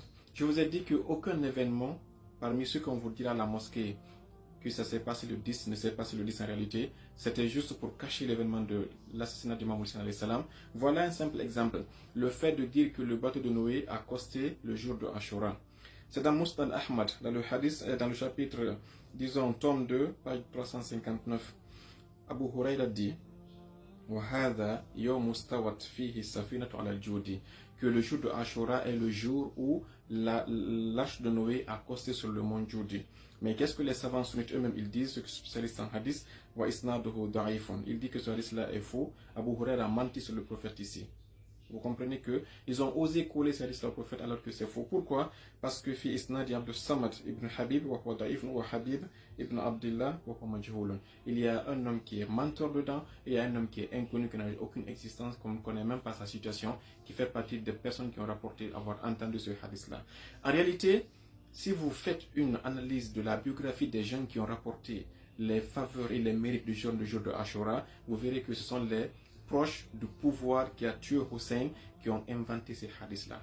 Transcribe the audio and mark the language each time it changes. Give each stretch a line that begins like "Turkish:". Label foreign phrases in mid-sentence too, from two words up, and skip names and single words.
French: Je vous ai dit qu'aucun événement, parmi ceux qu'on vous dira à la mosquée, que ça s'est passé le 10, ne s'est passé le 10 en réalité, c'était juste pour cacher l'événement de l'assassinat d'Imam Hussein
Arabic: عليه السلام.
French: Voilà un simple exemple. Le fait de dire que le bateau de Noé a costé le jour de Ashura. C'est dans Musnad Ahmad, dans le hadith, dans le chapitre, disons, tome 2, page 359.
Arabic: Abu Huraira dit وَهَذَا يَوْمُ اسْتَوَتْ فِيهِ السَّفِينَةُ عَلَى الْجُودِ,
French: que le jour de Ashura est le jour où l'arche de Noé a costé sur le mont Judi. Mais qu'est-ce que les savants sunnites eux-mêmes ils disent, ceux qui sont spécialistes en hadith,
Arabic: وإسناده ضعيف,
French: ils disent que ce hadith-là est faux. Abu Huraira a menti sur le prophète ici. Vous comprenez que ils ont osé coller ce hadith-là au prophète alors que c'est faux. Pourquoi? Parce que
Arabic: في إسناد عبد الصمد بن حبيب وهو ضعيف وحبيب بن عبد الله وهو مجهول.
French: Il y a un homme qui est menteur dedans et il y a un homme qui est inconnu, qui n'a aucune existence, qu'on ne connaît même pas sa situation, qui fait partie des personnes qui ont rapporté avoir entendu ce hadith-là. En réalité, si vous faites une analyse de la biographie des gens qui ont rapporté les faveurs et les mérites du jour de Ashura, vous verrez que ce sont les proches du pouvoir qui a tué Hussein qui ont inventé ces hadiths-là.